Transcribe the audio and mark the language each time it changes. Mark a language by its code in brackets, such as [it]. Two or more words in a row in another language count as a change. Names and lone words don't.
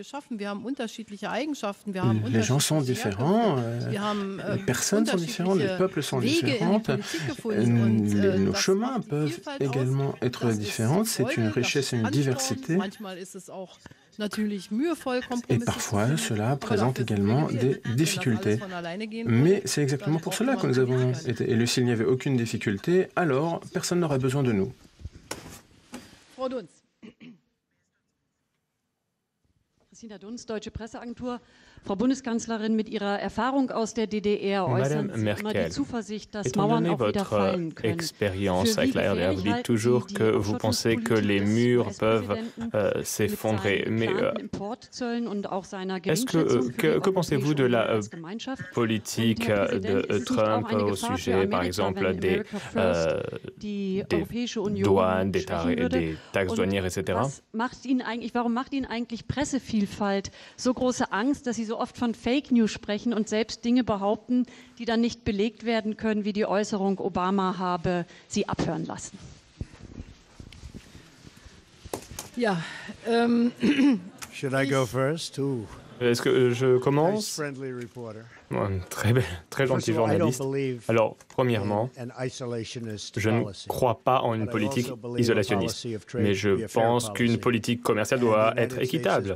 [fr] Les gens sont différents, les personnes sont différentes, les peuples sont différents, nos chemins peuvent également être différentes. C'est une richesse et une diversité. Et parfois, cela présente également des difficultés. Mais c'est exactement pour cela que nous avons été élus. S'il n'y avait aucune difficulté, alors personne n'aurait besoin de nous. Christina Dunz, Deutsche Presseagentur. [de] Frau Bundeskanzlerin, mit Ihrer Erfahrung aus der DDR äußern Sie immer die Zuversicht, dass Mauern auch wieder fallen können. [fr] Expérience avec la RDR, vous dites toujours que vous pensez que les murs peuvent s'effondrer. Mais que pensez-vous de la politique de Trump au sujet, par exemple, des douanes, des taxes douanières, etc. [de] Warum macht Ihnen eigentlich Pressevielfalt so große Angst, dass Sie so oft von Fake News sprechen und selbst Dinge behaupten, die dann nicht belegt werden können, wie die Äußerung, Obama habe Sie abhören lassen? Ja, [en] Should I go first? Ooh. [fr] Est-ce que je commence? [en] Nice friendly reporter. [fr] Très gentil journaliste. Alors, premièrement, je ne crois pas en une politique isolationniste, mais je pense qu'une politique commerciale doit être équitable.